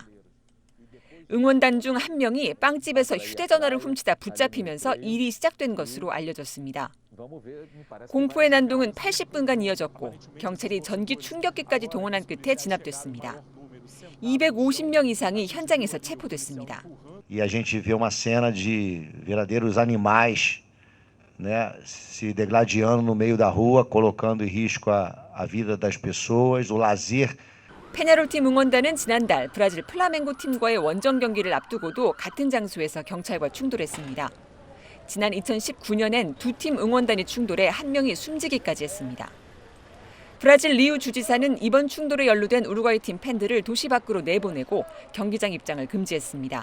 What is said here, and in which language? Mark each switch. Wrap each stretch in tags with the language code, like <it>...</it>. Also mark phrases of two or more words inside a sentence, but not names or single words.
<ko>응원단 중 한 명이 빵집에서 휴대전화를 훔치다 붙잡히면서 일이 시작된 것으로 알려졌습니다. 공포의 난동은 80분간 이어졌고 경찰이 전기 충격기까지 동원한 끝에 진압됐습니다. 250명 이상이 현장에서 체포됐습니다.</ko> <pt>E a gente vê uma cena de verdadeiros animais, né, se degladiando no meio da rua, colocando em risco a vida das pessoas, o lazer.</pt> <ko>페냐롤 팀 응원단은 지난달 브라질 플라멩고 팀과의 원정 경기를 앞두고도 같은 장소에서 경찰과 충돌했습니다. 지난 2019년엔 두 팀 응원단이 충돌해 한 명이 숨지기까지 했습니다. 브라질 리우 주지사는 이번 충돌에 연루된 우루과이 팀 팬들을 도시 밖으로 내보내고 경기장 입장을 금지했습니다.</ko>